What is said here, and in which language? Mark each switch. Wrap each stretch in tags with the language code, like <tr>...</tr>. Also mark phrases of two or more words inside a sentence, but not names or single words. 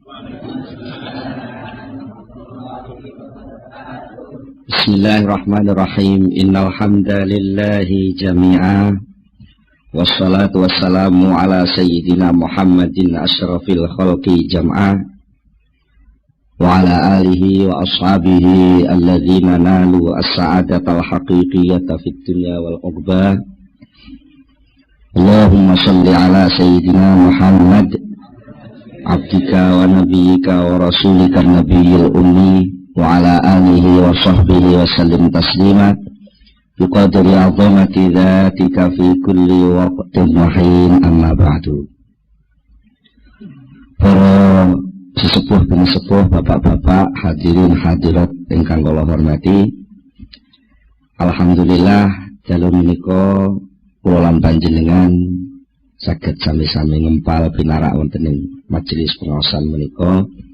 <ar>Bismillahirrahmanirrahim. إن الحمد لله جميعا والصلاة والسلام على سيدنا محمد أشرف الخلق جمعا. وعلى آله وأصحابه الذين نالوا السعادة الحقيقية في الدنيا والعقبى. اللهم صل على سيدنا محمد عبدك ونبيك ورسولك النبي الأمي وعلى آله وصحبه وسلم تسليما بقدر عظمة ذاتك في كل وقت وحين أما بعد.</ar> <jv>Para sesepuh bin sepuh, bapak-bapak, hadirin hadirat ingkang kula hormati, alhamdulillah dalu menika kula lan panjenengan saged sami-sami ngempal pinarak wonten ing majelis pengaosan menika.</jv>